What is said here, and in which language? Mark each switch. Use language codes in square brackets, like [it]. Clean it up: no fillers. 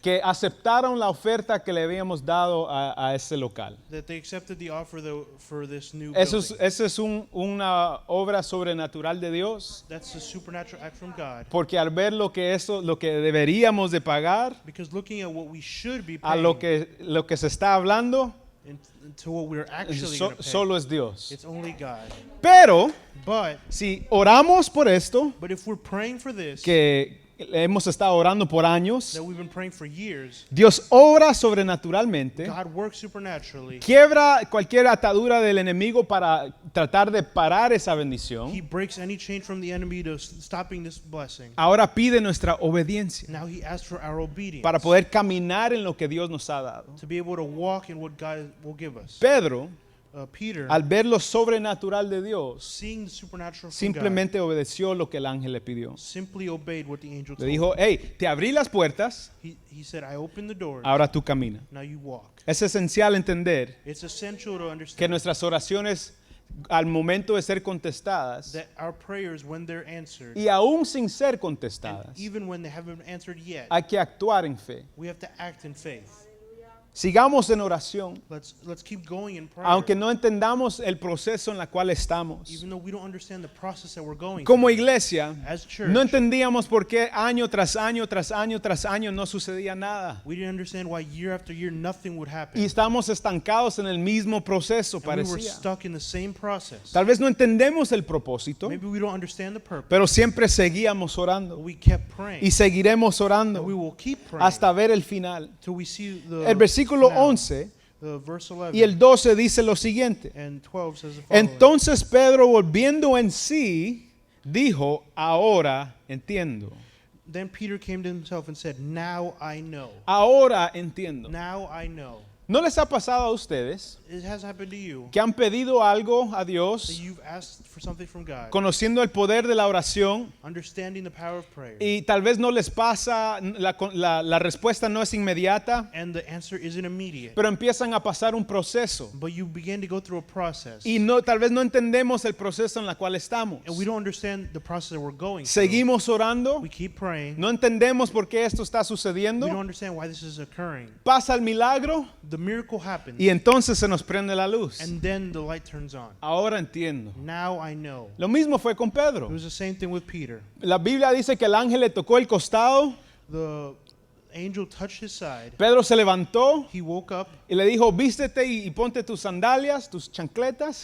[es] que aceptaron la oferta que le habíamos dado a ese local. [en] that they accepted the offer for this new [es] Eso [en] building. [es] es una obra sobrenatural de Dios, [en] That's a supernatural act from God. [es] porque al ver lo que deberíamos de pagar, [en] Because looking at what we should be [es] a [en] paying [es] lo que se está hablando, [en] and to what we're actually going to pay, [es] solo es Dios. [en] it's only God. [es] Pero [en] But [es] si oramos por esto, [en] if we're praying for this, [es] que hemos estado orando por años, [en] that we've been praying for years, [es] Dios obra sobrenaturalmente, [en] God works supernaturally. [es] quiebra cualquier atadura del enemigo para tratar de parar esa bendición. [en] He breaks any chain from the enemy to stopping this blessing. [es] Ahora pide nuestra obediencia [en] Now He asks for our obedience [es] para poder caminar en lo que Dios nos ha dado. [en] to be able to walk in what God will give us. [es] Pedro, [en] Peter, [es] al ver lo sobrenatural de Dios, [en] seeing the supernatural from God, [es] simplemente obedeció lo que el ángel le pidió. [en] simply obeyed what the angel [es] Le [en] told [es] dijo, hey, te abrí las puertas, [en] him. He said, I opened the doors, [es] ahora tú camina. [en] now you walk. [es] Es esencial entender [en] It's essential to [es] que [en] understand [es] nuestras oraciones al momento de ser contestadas [en] that our prayers, when they're answered, [es] y aún sin ser [en] and [es] contestadas, [en] even when they haven't been answered yet, [es] hay que actuar en fe. [en] we have to act in faith. [es] Sigamos en oración, [en] Let's keep going in prayer. [es] aunque no entendamos el proceso en el cual estamos. [en] Even though we don't understand the process that we're going [es] Como [en] through. [es] iglesia, [en] As church, [es] no entendíamos por qué año tras año, tras año, tras año no sucedía nada. [en] we didn't understand why year after year nothing would happen. [es] Y estamos estancados en el mismo proceso, [en] And we were [es] parecía. [en] stuck in the same process. [es] Tal vez no entendemos el propósito, [en] Maybe we don't understand the purpose, [es] pero siempre seguíamos [en] but [es] orando [en] we kept praying. [es] y seguiremos [en] And we [es] orando [en] will keep praying [es] hasta ver el final. [en] till we see the [es] El versículo [en] final. [es] 11 [en] The verse 11 [es] y el 12 dice lo siguiente. [en] and 12 says the following. [es] Entonces Pedro, volviendo en sí, dijo, ahora entiendo. [en] Then Peter came to himself and said, now I know. [es] Ahora entiendo. [en] Now I know. [es] ¿No les ha pasado a ustedes [en] It has happened to you [es] que han pedido algo a [en] that [es] Dios, [en] you've asked for something from God, [es] conociendo el poder de la oración, [en] understanding the power of prayer, [es] y tal vez no les pasa, la respuesta no es inmediata, [en] and the answer isn't immediate, [es] pero empiezan a pasar un proceso [en] but you begin to go through a process, [es] y tal vez no entendemos el proceso en el cual estamos. [en] and we don't understand the process that we're going through. [es] Seguimos orando, [en] We keep praying. [es] no entendemos por qué esto está [en] We don't [es] sucediendo, [en] understand why this is occurring. [es] pasa el milagro [en] The miracle happens, [es] y entonces se nos prende la luz. [en] and then the light turns on. [es] Ahora entiendo. [en] Now I know. [es] Lo mismo fue con [en] It [es] Pedro. [en] was the same thing with Peter. [es] La Biblia dice que el ángel le tocó el costado, [en] The angel touched his side. [es] Pedro se levantó [en] He woke up. [es] y le dijo, vístete y ponte tus sandalias, tus chancletas